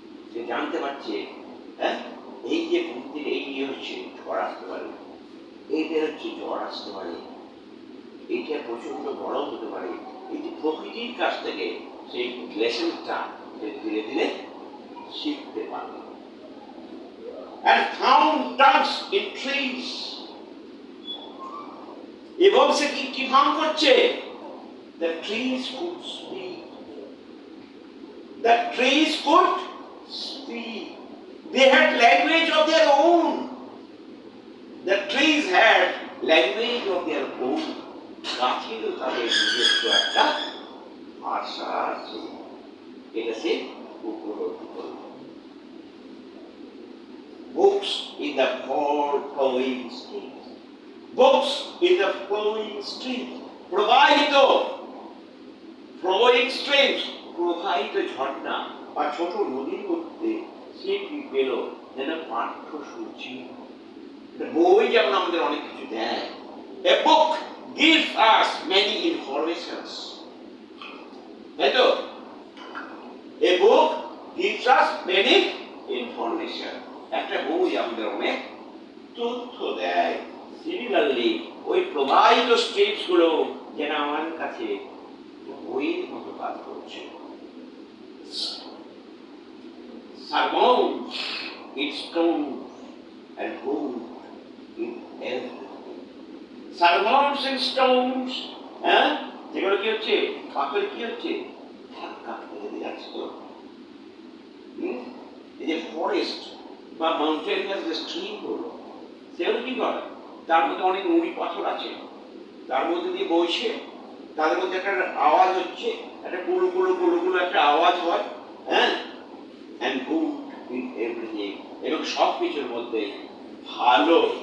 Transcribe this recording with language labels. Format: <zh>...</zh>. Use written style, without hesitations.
<bn>সে জানতে পারছে, হ্যাঁ এই যে প্রকৃতির এই হচ্ছে ঝড় আসতে পারে, এইটা হচ্ছে ঝড় আসতে পারে, এইটা প্রচন্ড গরম হতে পারে। এই যে প্রকৃতির কাছ থেকে সেই লেসনটা সে ধীরে ধীরে শিখতে পারল।</bn> <en>And found tongues in trees.</en> <bn>এবং সে কি ফাউন্ড করছে?</bn> <en>The trees could speak. The trees could speak. They had language of their own. The trees had language of their own.</en> <bn>গাছেরও তাদের নিজস্ব একটা ভাষা আছে, এটা সে উপলব্ধি করল।</bn> <en>Books in the flowing streams. Books in the flowing streams.</en> <bn>প্রবাহিত</bn> <en>flowing streams,</en> <bn>প্রবাহিত ঝর্ণা বা ছোট নদীর মধ্যে সে কি পেল? যেন পাঠ্যসূচি, বই যেমন আমাদের অনেক কিছু দেয়।</bn> <en>A book gives us many informations.</en> <bn>তাই তো?</bn> <en>A book gives us many information.</en> <bn>একটা বই আমাদের অনেক তথ্য দেয়। সিমিলারলি ওই প্রবাহিত স্ট্রিমস গুলো যেন আমার কাছে বইয়ের মতো কাজ করছে।</bn> <en>Sermons in stones and gold in everything. Sermons in stones,</en> <bn>হ্যাঁ, যেগুলো কি হচ্ছে? পাথরে কি হচ্ছে? ধাক্কা করে দিয়ে যাচ্ছে তো। এই যে ফরেস্ট বা মাউন্টেন যে স্ট্রিম গুলো, সেগুলো কি করে? তার মধ্যে অনেক নুড়ি পাথর আছে, তার মধ্যে দিয়ে বইছে, তাদের মধ্যে একটা আওয়াজ হচ্ছে, একটা গুলো গুলো গুলো গুলো একটা আওয়াজ হয়, হ্যাঁ,</bn> <en>and good in everything,</en> <bn>এবং সব কিছুর মধ্যে ভালো</bn>